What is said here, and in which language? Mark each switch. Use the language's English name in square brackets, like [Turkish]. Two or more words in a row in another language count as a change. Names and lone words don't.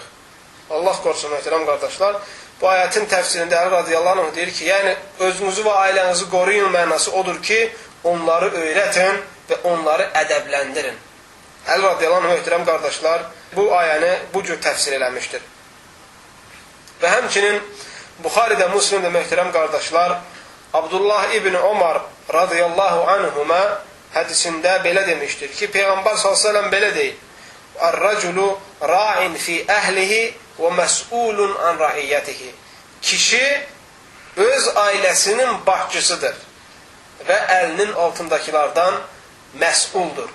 [Azerbaijani] Allah qorusun, möhtərəm qardaşlar. Bu ayətin təfsirində Əli [Arabic] رضي الله عنه [Azerbaijani] deyir ki, yəni, özünüzü və ailənizi qoruyun mənası odur ki, onları öyrətin və onları ədəbləndirin. Əli [Arabic] رضي الله عنه, [Azerbaijani] möhtərəm qardaşlar, bu ayəni bu cür təfsir eləmişdir. Və həmçinin Buxaridə, Müslimdə, möhtərəm qardaşlar, Abdullah ibn Umar [Arabic] رضي الله عنهما [Azerbaijani] hədisində belə demişdir ki, Peyğəmbər s.ə.v belə deyil. [Arabic] الرجل راع في أهله ومسؤول عن رعيته. [Azerbaijani] Kişi öz ailəsinin başçısıdır və əlinin altındakilardan məs'uldur.